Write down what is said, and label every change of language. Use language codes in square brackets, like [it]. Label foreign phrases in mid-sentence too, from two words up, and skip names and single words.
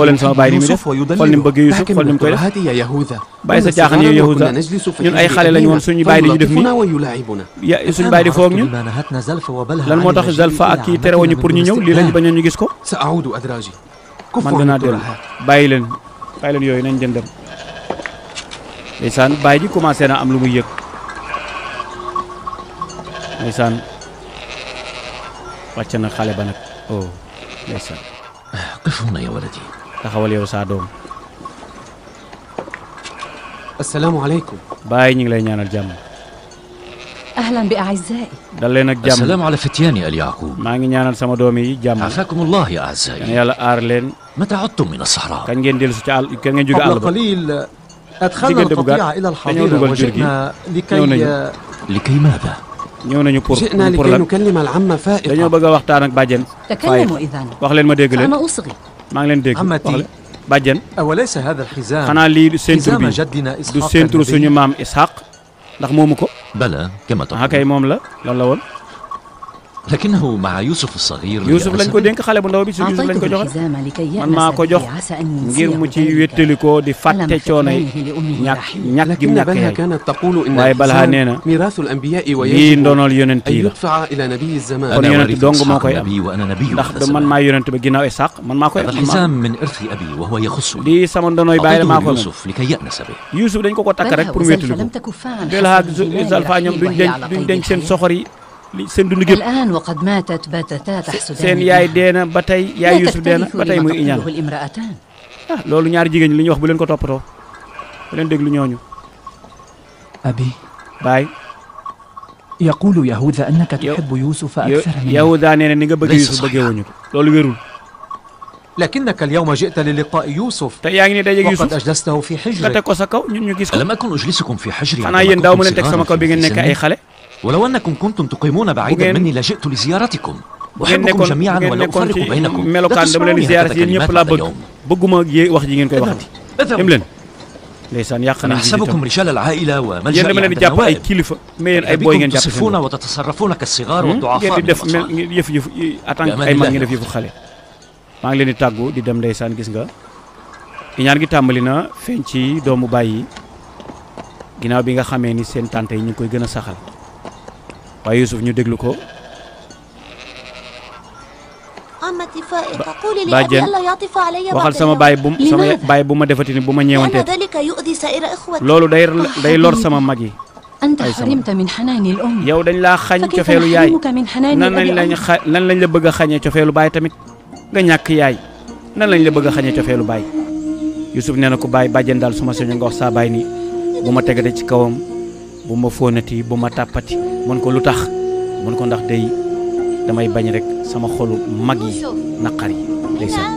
[wo] leen sama baay ni mu def xool ni mu bëgg Youssouf xool ni mu koy def bàyyi sa caaxaan yow Yahuda ñun ay xale lañu woon suñu baay di ñu def nii suñu baay di foog ñun lan moo tax Zalfa ak kii terewuñu pour ñu ñëw lii lañu bañoon ñu gis ko man danaa dellu bàyyi leen yooyu nañ jëndam ndeysaan baay ji commencé na am lu muy yëg ndeysaan wàcc na xale ba nag ndeysaan [ar] قف هنا يا ولدي [wo] taxawal yow saa doom [ar] السلام عليكم [wo] baay ñu ngi lay ñaanal jàmm [ar] أهلا بأعزائي [wo] dal leen ak jàmm [ar] السلام على فتياني آل يعقوب [wo] maa ngi ñaanal sama doom yi jàmm [ar] عافاكم الله يا أعزائي [wo] yàlla aar leen [ar] متى عدتم من الصحراء [wo] kañ ngeen dellu si ci àll kañ ngeen jóge àll [ar] قبل [wo] ba [ar] قليل أدخلنا القطيع إلى الحظيرة وجئنا لكي ماذا؟ [wo] ñëw nañu pour [ar] جئنا لكي نكلم العم فائقة [wo] dañoo bëgg a waxtaan ak bàjjen [ar] تكلموا إذن [wo] wax leen ma dégg leen [ar] فأنا أصغي [wo] maa ngi leen dégg wax leen bàjjen [ar] أوليس هذا الحزام [wo] xanaa lii centre bi [ar] حزام جدنا [wo] du [ar] إسحاق [wo] centre suñu maam Ishaq ndax moomu ko [ar] بلى كما تقول [wo] kay moom la lan la woon [ar] لكنه مع يوسف الصغير [wo] Youssouf lañ ko dénk xale bu ndaw bi si Youssouf lañ ko joxe man maa ko jox ngir mu ci wéttali ko di fàtte coono yi ñàkk gi mu ñàkk yaay [ar] كانت تقول إن [wo] waaye Balha nee na [ar] ميراث الأنبياء [wo] lii [ar] ويجب [wo] ndonol yonent [ar] أن [wo] yi la [ar] يدفع إلى نبي الزمان [wo] kon [ar] أنا [wo] yonent [ar] ورث [wo] dong moo [ar] إسحاق [wo] koy am [ar] نبي وأنا نبي [wo] ndax [ar] هذا [wo] man [ar] الزمان. [wo] maa yonent ba ginnaaw Ishaq man maa koy [ar] هذا [wo] am [ar] الحزام من إرث أبي وهو يخصني [wo] lii sama ndonoy bàyyi la maa ko moom [ar] يوسف لكي يأنس به [wo] Youssouf dañ ko ko takk rek pour wéttali ko Balha ak Zalfa ñoom duñ denc seen soxor yi li seen dund gépp [ar] الآن وقد ماتت باتتا تحسدان [wo] seen yaay dee na ba tey yaay Youssouf dee na ba tey muy iñaan [ar] الامرأتان [wo] loolu ñaari jigéen ñi li ñu wax bu leen ko toppatoo bu leen déglu ñooñu [ar] أبي [wo] baay [ar] يقول يهوذا أنك تحب يوسف أكثر مني [wo] Yahuda nee na ni nga bëgg Youssouf bëggee wuñu ko loolu wérul [ar] لكنك اليوم جئت للقاء يوسف [wo] te yaa ngi ne dajeeg [ar] وقد [wo] Youssouf [ar] أجلسته في [wo] nga [ar] حجرك [wo] teg ko sa kaw ñun ñu gis ko [ar] ألم أكن أجلسكم في حجري [wo] xanaa yéen daaw mu leen teg sama kaw bi ngeen nekk ay xale [ar] ولو أنكم كنتم تقيمون بعيدا مني لجئت لزيارتكم أحبكم جميعا ولا أفرق بينكم لا [wo] melokaan dama leen di [ar] تسمعوني [wo] ziyaar [ar] هكذا [wo] si yéen ñëpp [ar] كلمات [wo] laa [ar] بعد [wo] bëgg [ar] يوم [wo] bëgguma wax ji ngeen koy waxati dem leen ndeysaan yàq [ar] أنا [wo] nañ [ar] أحسبكم رجال العائلة [wo] yéen [ar] وملجأ [wo] dama leen [ar] عند [wo] di jàpp ay [ar] النوائب [wo] kilifa mais yéen ay boy [ar] بكم [wo] ngeen jàpp [ar] تصفون وتتصرفون كالصغار [wo] ngeen [ar] والضعفاء [wo] di [ar] من [wo] def [ar] الأطفال [wo] yëf [fr] en tant que [wo] ay mag ngeen def yëfu xale maa ngi leen di tàggu di dem ndeysaan gis nga iñaan gi tàmbali na feeñ ci doomu bàyyi ginnaaw bi nga xamee ni seen tante yi ñu ngi koy gën a saxal waaye Yuusuf ñu déglu ko. [ar] عمتي فائقة قولي لأبي [wo] bàjjen [ar] ألا يعطف علي [wo] waxal sama baay bu ma defati ni bu ma ñeewantee [ar] لأن ذلك يؤذي سائر إخوتي [wo] loolu day lor sama mag yi. [ar] أنت حرمت من حنان الأم. [wo] yow dañ laa xañ cofeelu yaay nan lañ la bëgg a xañee cofeelu baay tamit nga ñàkk yaay nan lañ la bëgg a xañee cofeelu baay. Yuusuf nee na ko baay bàjjen daal su ma sañoon nga wax saa baay ni bu ma tegate ci kawam bu ma fóonati bu ma tàppati mun ko lu tax mun ko ndax day damay bañ rek sama xolu mag yi naqar yi ndeysaan.